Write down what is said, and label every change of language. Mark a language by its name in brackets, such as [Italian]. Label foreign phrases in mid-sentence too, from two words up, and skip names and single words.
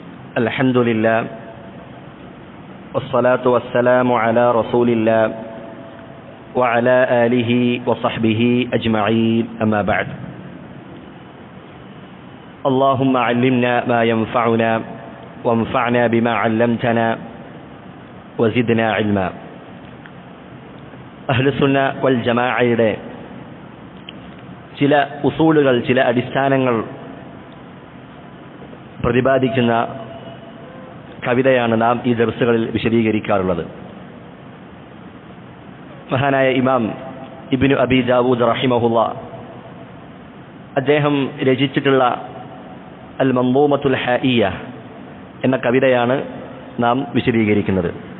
[Arabic] الحمد لله والصلاة والسلام على رسول الله وعلى آله وصحبه أجمعين أما بعد اللهم علمنا ما ينفعنا وانفعنا بما علمتنا وزدنا علما. أهل السنة والجماعة [Malayalam] ചില ഉസൂലുകൾ, ചില അടിസ്ഥാനങ്ങൾ പ്രതിപാദിക്കുന്ന കവിതയാണ് നാം ഈ ദർസുകളിൽ വിശദീകരിക്കാറുള്ളത്. മഹാനായ ഇമാം ഇബ്നു അബി ദാവൂദ് റഹിമഹുല്ലാ അദ്ദേഹം രചിച്ചിട്ടുള്ള അൽ മൻദൂമത്തുൽ ഹായിയ എന്ന കവിതയാണ് നാം വിശദീകരിക്കുന്നത്.